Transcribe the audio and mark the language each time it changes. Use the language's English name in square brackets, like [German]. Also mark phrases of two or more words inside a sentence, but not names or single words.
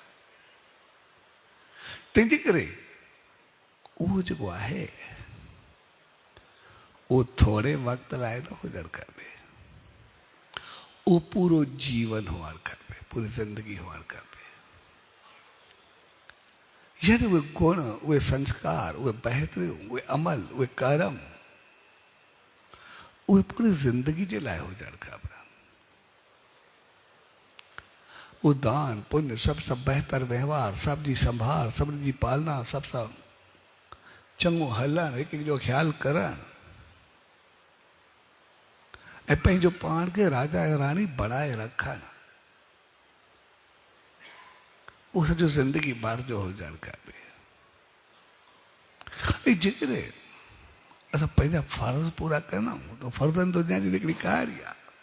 [Sindhi] तंहिंजे करे उहो जेको आहे उहो थोरे वक़्त लाइ न हुजणु खपे, उहो पूरो जीवन हुअणु खपे, पूरी ज़िंदगी हुअणु खपे। यानी उहे गुण, उहे संस्कार, उहे बहितरीन, उहे अमल, उहे कर्म, उहे पूरी ज़िंदगी जे लाइ हुजणु खपनि। वो दान पुण्य, सबसे बहितर व्यवहार, सब जी संभाल, सभिनी जी पालना, सब सां चङो हलणु, हिक जो ख्यालु करणु, ऐं पंहिंजो पाण खे राजा ऐं राणी बणाए रखनि, उहो सॼो ज़िंदगी भर जो हुजणु खपे। ऐं जेकॾहिं असां पंहिंजा फर्ज़ पूरा कंदा त फर्ज़नि दुनिया जी हिकिड़ी कहाणी आहे।